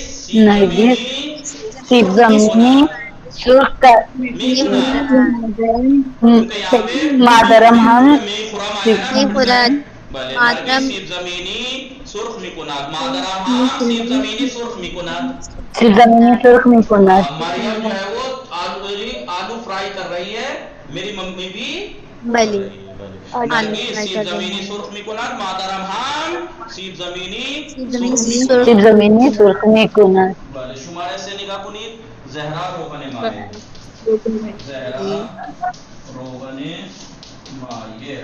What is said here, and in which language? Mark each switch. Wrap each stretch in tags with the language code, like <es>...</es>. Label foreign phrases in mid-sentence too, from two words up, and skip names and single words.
<fa>سیب زمینی سرخ مادرم هم میخورد. بله نرگس سیب زمینی سرخ میکند. مادرم هم سیب زمینی سرخ میکند. سیب زمینی سرخ میکند.</fa> <ur>مریم جو ہے وہ آلو فرائی کر رہی ہے. میری ممی بھی</ur> <fa>بلی نرگس سیب زمینی سرخ میکند. مادرم هم سیب زمینی سیب زمینی سرخ میکند. بله شماره 3 نگاه کنید. زهرا روغن مایع. زهرا روغن مایع.</fa>